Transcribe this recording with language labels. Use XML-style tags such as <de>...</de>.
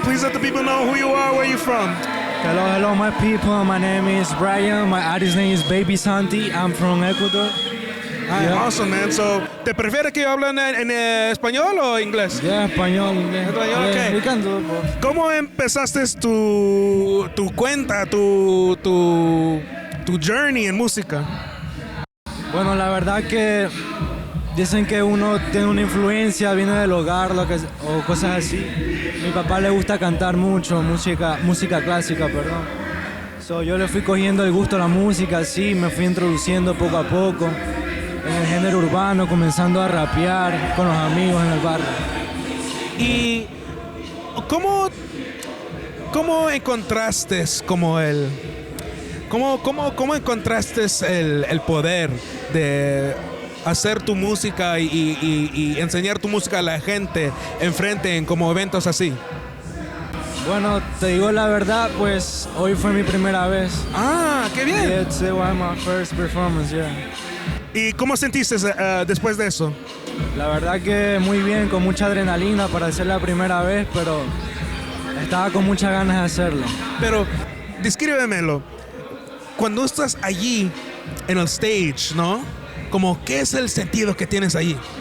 <en>Please let the people know who you are, where you from. Hello, my people. My name is Brian. My artist name is Baby Santy. I'm from Ecuador. Awesome, man.</en> <es>So, ¿te prefieres que yo hable en español o inglés? Español, inglés. Español, ok. ¿Cómo empezaste tu cuenta, tu journey en música? Bueno, la verdad que dicen que uno tiene una influencia, viene del hogar o cosas así. Mi papá le gusta cantar mucho, música clásica, perdón. Yo le fui cogiendo el gusto a la música, así, me fui introduciendo poco a poco en el género urbano, comenzando a rapear con los amigos en el barrio. ¿Y cómo encontraste cómo encontraste el poder de hacer tu música y enseñar tu música a la gente enfrente en como eventos así? Bueno, te digo la verdad, pues hoy fue mi primera vez. Ah, qué bien.</es> <en>Yeah, today was my first performance, yeah.</en> <es>¿Y cómo sentiste después de eso? La verdad que muy bien, con mucha adrenalina para hacer la primera vez, pero estaba con muchas ganas de hacerlo. Pero descríbemelo. Cuando estás allí en el stage, ¿no? Como, ¿qué es el sentido que tienes allí?</es>